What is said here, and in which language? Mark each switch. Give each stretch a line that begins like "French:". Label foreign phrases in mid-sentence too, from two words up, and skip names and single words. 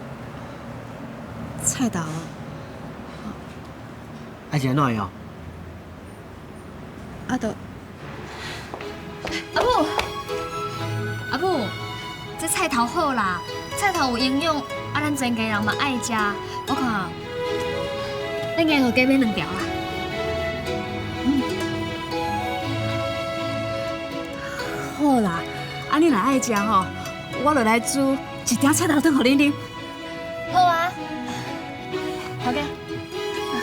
Min Nan Chinese: 菜头，爱食哪样？啊都阿母，这菜头好啦，菜头有营养，啊，咱全家人嘛爱食。我看，恁硬互加买2条啦。好啦，啊你若爱食吼，我就来煮1条菜头汤互恁啉。好啊，头家。